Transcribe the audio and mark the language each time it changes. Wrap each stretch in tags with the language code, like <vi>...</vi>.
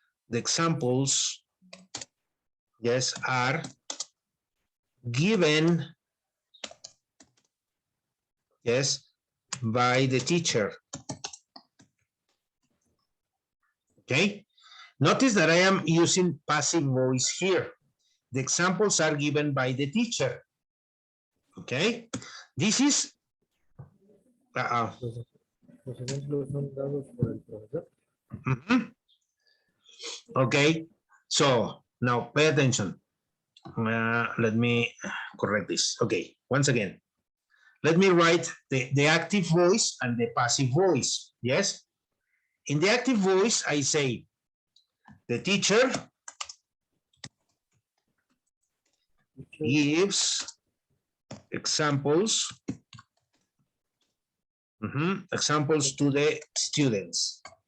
<en>The examples, yes, are given, yes, by the teacher. Okay, notice that I am using passive voice here. The examples are given by the teacher. Okay, this is</en> <es>Los ejemplos son dados por el profesor.</es> <en>Okay, so now pay attention. Let me correct this. Okay, once again, let me write the active voice and the passive voice. Yes, in the active voice, I say the teacher gives examples, examples to the students.</en>